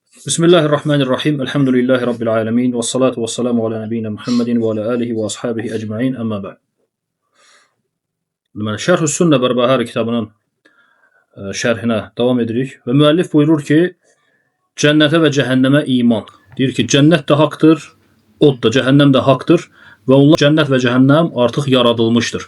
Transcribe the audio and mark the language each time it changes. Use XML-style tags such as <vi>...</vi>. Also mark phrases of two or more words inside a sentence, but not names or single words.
<ar>بسم الله الرحمن الرحيم. الحمد لله رب العالمين. والصلاة والسلام على نبينا محمد وعلى آله وأصحابه أجمعين. أما بعد.</ar> <az>Şerh-ü Sünne Berbahari kitabının şərhinə davam edirik. Və müəllif buyurur ki, cənnətə və cəhənnəmə iman. Deyir ki, cənnət də haqdır, od da, cəhənnəm də haqdır və onlar cənnət və cəhənnəm artıq yaradılmışdır.</az>